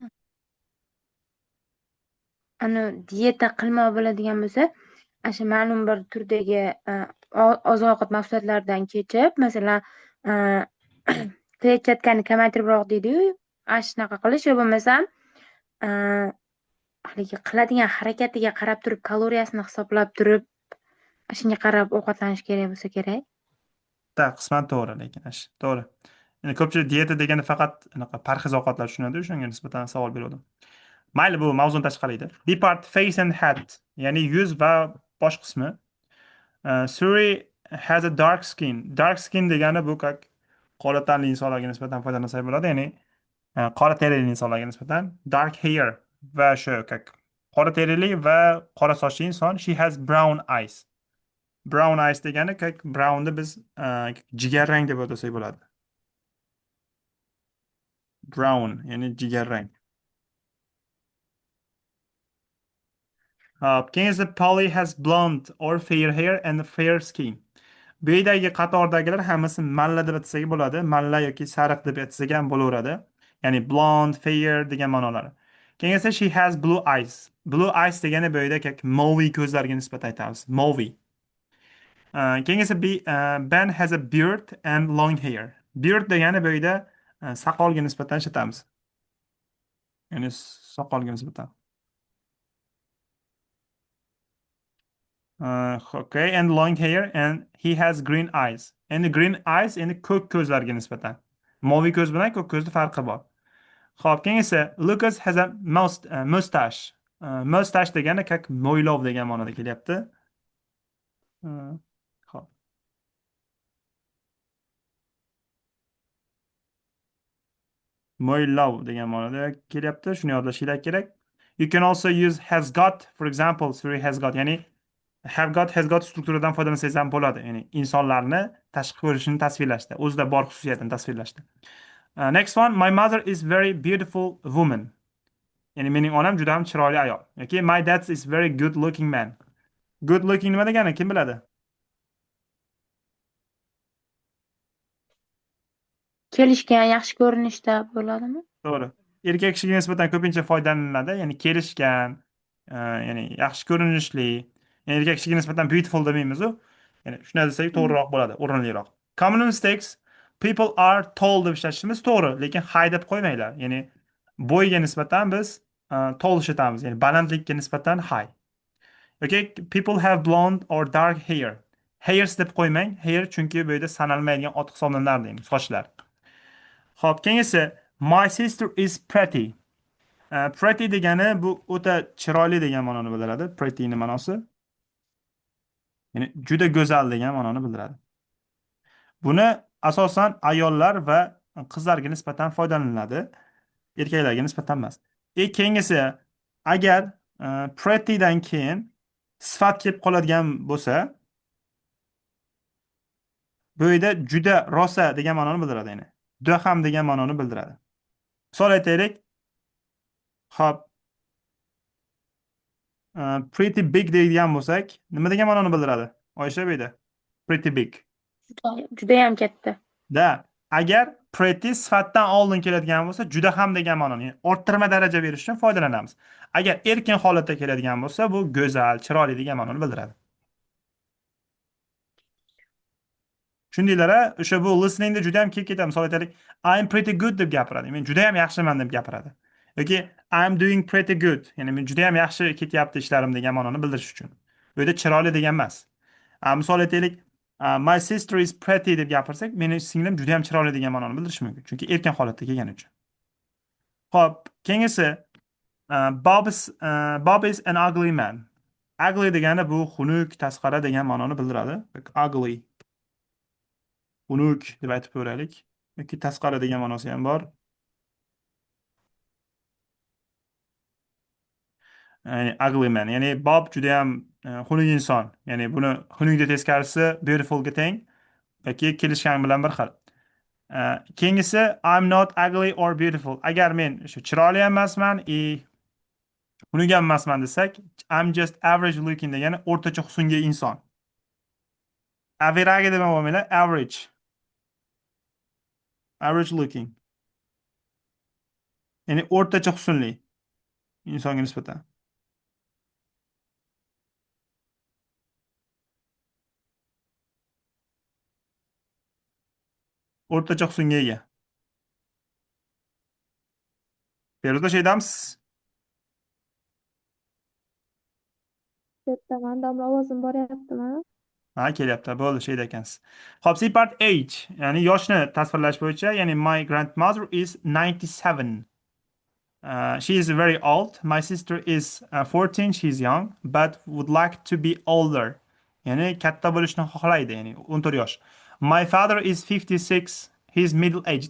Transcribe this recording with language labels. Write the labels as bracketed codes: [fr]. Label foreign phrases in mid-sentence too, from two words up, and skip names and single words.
[uz] Ani dieta qilmoq bo'ladigan bo'lsa, ana shu ma'lum bir turdagi oziq-ovqat mahsulotlaridan kechib, masalan, e, kletchatkani kamaytiribroq deydi-yu, ana shunaqa qilish yo bo'lmasam, e, haligi qiladigan harakatiga qarab turib, kaloriyasini hisoblab turib, shunga qarab ovqatlanish kerak bo'lsa kerak. Qisman to'g'ri, lekin to'g'ri. Ya'ni ko'pchilik dieta degani faqat anaqa parhez ovqatlar tushunadi, shunga nisbatan savol berdim. Mayli, bu mavzudan tashqari edi. [en] B part, face and head, [uz] ya'ni yuz va bosh qismi. [en] Suri has a dark skin. Dark skin [uz] degani bu qora tanli insonlarga nisbatan foydalansak bo'ladi, ya'ni qora terili insonlarga nisbatan [en] dark hair [uz] va shu qora terili va qora sochli inson. She has brown eyes. Brown eyes degani brownni biz jigarrang deb atasak bo'ladi. Brown ya'ni jigarrang. Keyin esa [en] Polly has blonde or fair hair and fair skin. [uz] Bu yerdagi qatordagilar hammasi malla deb atsak bo'ladi. Malla yoki sariq deb atsak ham bo'laveradi. Ya'ni [en] blonde, fair [uz] degan ma'nolari. Keyin esa [en] she has blue eyes. Blue eyes [uz] degani bu yerda movie ko'zlarga nisbatan aytamiz. Movie. [en] Keyin esa Ben has a beard and long hair. [uz] Beard degani bu yerda soqolga nisbatan ishlatamiz. Ya'ni soqolga nisbatan. [en] Okay, and long hair and he has green eyes. [uz] Endi [en] green eyes [uz] endi ko'k ko'zlarga nisbatan. Moviy ko'z bilan ko'k ko'zda farqi bor. Xo'p, keyin esa [en] Lucas has a mustache. [uz] Mustache degani mo'ylov degan ma'noda kelyapti. Xo'p. Mo'ylov degan ma'noda kelyapti. Shuni yodlashinglar kerak. [en] You can also use has got, for example, Siri has got, ya'ni have got, has got [uz] strukturadan foydalansangiz ham bo'ladi. Ya'ni insonlarni tashqi ko'rinishini tasvirlashda, o'zida bor xususiyatini tasvirlashda. [en] Next one, my mother is very beautiful woman. [uz] Ya'ni mening onam juda ham chiroyli ayol. [en] Okay, my dad is very good looking man. Good looking [uz] nima degani kim biladi? Kelishgan, yaxshi ko'rinishda bo'ladimi? To'g'ri. Erkak kishiga nisbatan ko'pincha foydalaniladi. Ya'ni kelishgan, ya'ni yaxshi ko'rinishli. Ya'ni erkak kishiga nisbatan beautiful demaymiz-u. Ya'ni shunday desak to'g'riroq bo'ladi, o'rinliroq. [en] Common mistakes, people are tall [uz] deb ishlatishimiz to'g'ri, lekin high deb qo'ymanglar. Ya'ni bo'yga nisbatan biz tall ishlatamiz, ya'ni balandlikka nisbatan high. [en] Okay, people have blonde or dark hair. [uz] Hairs deb qo'ymang. Hair chunki bu yerda sanalmaydigan ot hisoblanadi, ya'ni sochlar. Xo'p, keyin esa [en] my sister is pretty. [uz] Pretty degani bu o'ta chiroyli degan ma'noni bildiradi. Pretty ni ma'nosi ya'ni juda go'zal degan ma'noni bildiradi. Buni asosan ayollar va qizlarga nisbatan foydalaniladi. Erkaklarga nisbatan emas. Keyingisi agar prettydan keyin sifat kelib qoladigan bo'lsa, bu yerda juda rosa degan ma'noni bildiradi, ya'ni juda ham degan ma'noni bildiradi. Misol aytaylik. Hop. [en] Pretty big [uz] deydigan bo'lsak, nima degan ma'noni bildiradi? Oysha bu yerda. [en] Pretty big. [uz] Judayam katta. Da, agar pretty sifatdan oldin keladigan bo'lsa, juda ham degan ma'noni, orttirma daraja berish uchun foydalanamiz. Agar erkin holatda keladigan bo'lsa, bu go'zal, chiroyli degan ma'noni bildiradi. Tushundinglar-a? O'sha bu listeningda juda ham kelib ketadi. Misol aytaylik, [en] I'm pretty good [uz] deb gapiradi. Men juda ham yaxshiman deb gapiradi. [en] Yoki I'm doing pretty good. [uz] Ya'ni men juda ham yaxshi ketyapti ishlarim degan ma'noni bildirish uchun. Bu yerda chiroyli degan emas. Misol aytaylik, [en] my sister is pretty [uz] deb gapirsak, meni singlim juda ham chiroyli degan ma'noni bildirish mumkin. Chunki erkin holatda kelgani uchun. Xo'p, keyingisi [en] Bob is an ugly man. [uz] Ugly degani bu xunuk, tasqara degan ma'noni bildiradi. Ugly. Xunuk deb aytib ko'raylik. Yoki tasqara degan ma'nosi ham bor. [en] Ya'ni ugly man. [uz] Ya'ni Bob juda ham xunuk inson. Ya'ni buni xunukni teskarisi beautifulga teng yoki kelishgan bilan bir xil. [en] Keyingisi I'm not ugly or beautiful. [uz] Agar men shu chiroyli emasman, xunuk ham emasman desak, [en] I'm just average looking [uz] degani o'rtacha husnga inson. Average deb bo'lmaydi, average. [en] Average looking. [uz] Ya'ni o'rtacha husnli insonga nisbatan. O'rtacha husnga ega. Feruza shaydamsiz? Yerdaman, domla ovozim boryaptimi? Ha, kelyapti. Bo'ldi, şeyda ekansiz. Hop, [en] C part age, [uz] ya'ni yoshni tasvirlash bo'yicha, ya'ni [en] my grandmother is 97. She is very old. My sister is 14. She's young, but would like to be older. [uz] Ya'ni katta bo'lishni xohlaydi, ya'ni 14 yosh. [en] My father is 56. He's middle aged.